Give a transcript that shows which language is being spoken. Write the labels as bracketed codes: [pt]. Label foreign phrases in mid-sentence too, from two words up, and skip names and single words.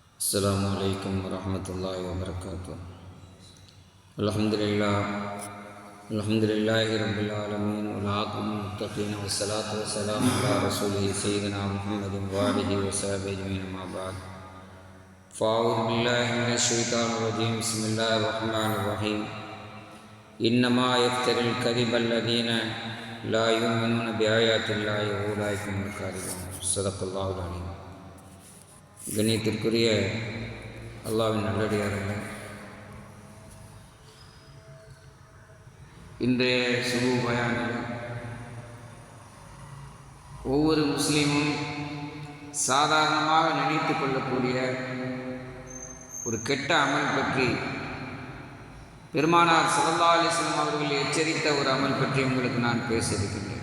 [ar] السلام عليكم ورحمة الله وبركاته. الحمد لله رب العالمين والعاقبة للمتقين والصلاة والسلام على رسوله سيدنا محمد وآله وصحبه أجمعين أما بعد فأعوذ بالله من الشيطان الرجيم بسم الله الرحمن الرحيم إنما يفتري الكذب الذين لا يؤمنون بآيات الله وأولئك هم الكاذبون صدق الله العليم. [ta] கண்ணியத்திற்குரிய அல்லாஹ்வின் நல்லடியார்களே, இன்றைய சுபு பயானில் ஒவ்வொரு முஸ்லீமும் சாதாரணமாக நினைத்து கொள்ளக்கூடிய ஒரு கெட்ட அமல் பற்றி பெருமானார் [ar] صلى الله عليه وسلم [ta] அவர்கள் எச்சரித்த ஒரு அமல் பற்றி உங்களுக்கு நான் பேச இருக்கின்றேன்.